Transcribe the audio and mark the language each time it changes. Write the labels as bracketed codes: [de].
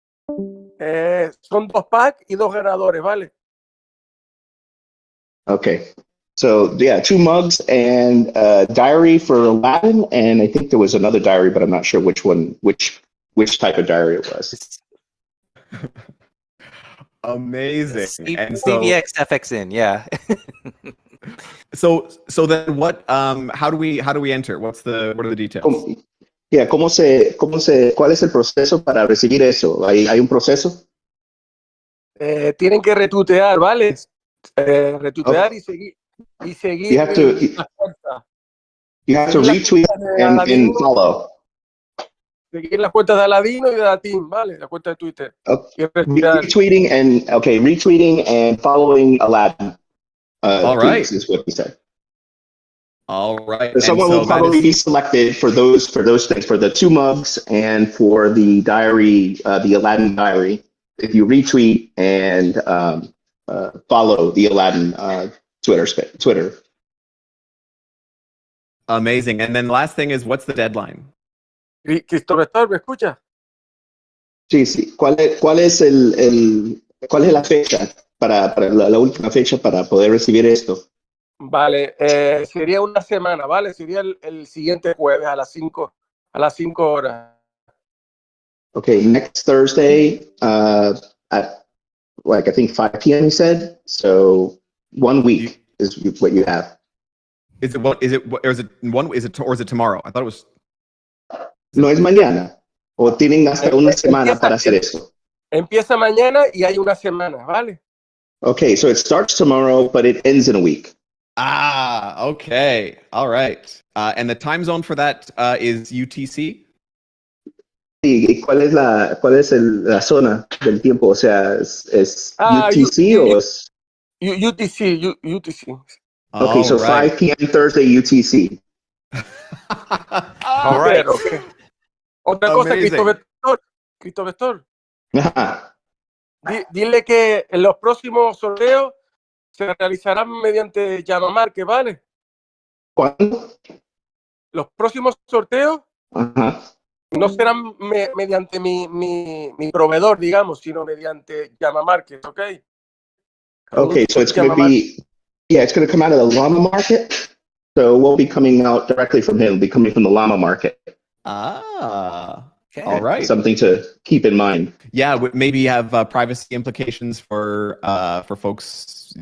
[es] Son 2 packs y 2 ganadores, ¿vale? [en] Okay. So yeah, 2 mugs and a diary for Aladdin, and I think there was another diary, but I'm not sure which type of diary it was. Amazing. And so, CVX FXN, yeah. so then what? How do we enter? What are the details? [es] ¿Cuál es el proceso para recibir eso? ¿Hay un proceso? Tienen que retuitear, ¿vale? Retuitear y seguir. [en] You have to retweet and follow. [es] Seguir las cuentas de Aladino y de Latín, ¿vale? La cuenta de Twitter. [en] Okay. Retweeting and following Aladdin. All right, is what he said. All right. So someone will probably be selected for those things, for the 2 mugs and for the diary, the Aladdin diary. If you retweet and follow the Aladdin Twitter. Amazing. And then the last thing is, what's the deadline? [es] Cristóbal, ¿me escucha? Sí. ¿Cuál es la fecha para la última fecha para poder recibir esto? Vale, sería una semana, ¿vale? Sería el siguiente jueves a las 5 horas. [en] Okay, next Thursday at I think 5 p.m. you said. So 1 week is what you have. Is it tomorrow? I thought it was. [es] No es mañana. O tienen hasta una semana para hacer eso. Empieza mañana y hay una semana, ¿vale? [en] Okay, so it starts tomorrow, but it ends in a week. Ah, okay. All right. And the time zone for that is UTC? [es] ¿Y cuál es la zona del tiempo? O sea, ¿es UTC o es? [en] UTC. Okay, so right. 5 p.m. Thursday UTC. All right. [es] Okay. Otra cosa, Cristo Vector. Dile que en los próximos sorteos se realizarán mediante Llamamarque, ¿vale? ¿Cuándo? Los próximos sorteos Ajá. no serán mediante mi proveedor, digamos, sino mediante Llamamarque, ¿ok? [en] Okay, so it's going to be, it's going to come out of the Llama Market. So it won't be coming out directly from him. It'll be coming from the Llama Market. Ah, Okay. all right. Something to keep in mind. Yeah, maybe have privacy implications for folks.